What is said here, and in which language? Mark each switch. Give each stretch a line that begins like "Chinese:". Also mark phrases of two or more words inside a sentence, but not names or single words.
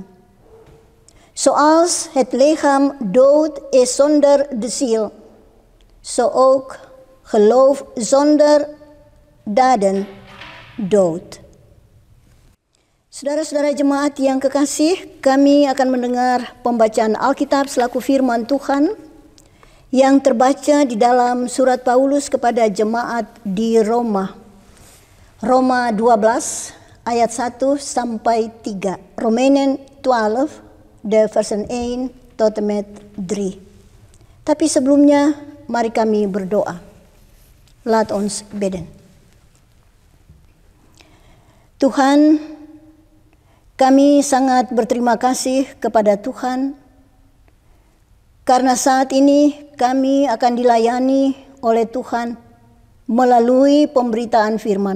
Dutch: Zoals het lichaam dood is zonder de ziel, zo ook geloof zonder daden dood.
Indonesian: Saudara-saudara jemaat yang kekasih, kami akan mendengar pembacaan Alkitab selaku firman Tuhan yang terbaca di dalam surat Paulus kepada jemaat di Roma. Roma 12 ayat 1 sampai 3.
Dutch: Romeinen 12 de versen 1 tot en met 3.
Indonesian: Tapi sebelumnya mari kami berdoa.
Dutch: Laat ons bidden.
Indonesian: Tuhan, kami sangat berterima kasih kepada Tuhan karena saat ini kami akan dilayani oleh Tuhan melalui pemberitaan firman.